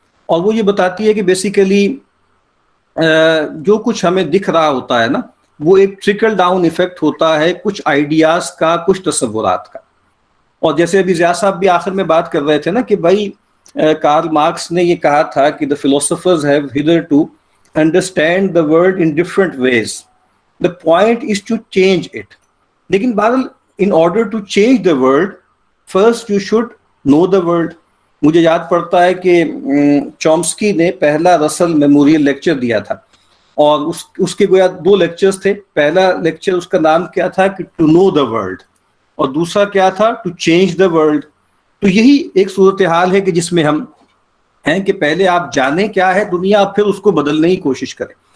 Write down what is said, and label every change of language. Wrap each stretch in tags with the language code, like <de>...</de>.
<ur>اور وہ یہ بتاتی ہے کہ بیسیکلی جو کچھ ہمیں دکھ رہا ہوتا ہے نا، وہ ایک ٹرکل ڈاؤن ایفیکٹ ہوتا ہے کچھ آئیڈیاز کا، کچھ تصورات کا. اور جیسے ابھی ضیاء صاحب بھی آخر میں بات کر رہے تھے نا کہ بھائی کارل مارکس نے یہ کہا تھا کہ</ur> <en>the philosophers have hitherto understand the world in different ways. The point is to change it.</en> <ur>لیکن بہرحال</ur> <en>in order to change the world, first you should know the world.</en> <ur>مجھے یاد پڑتا ہے کہ چومسکی نے پہلا رسل میموریل لیکچر دیا تھا، اور اس کے گویا 2 لیکچرز تھے. پہلا لیکچر اس کا نام کیا تھا کہ ٹو نو دا ورلڈ، اور دوسرا کیا تھا ٹو چینج دا ورلڈ. تو یہی ایک صورتحال ہے کہ جس میں ہم ہیں کہ پہلے آپ جانیں کیا ہے دنیا، پھر اس کو بدلنے کی کوشش کریں.</ur>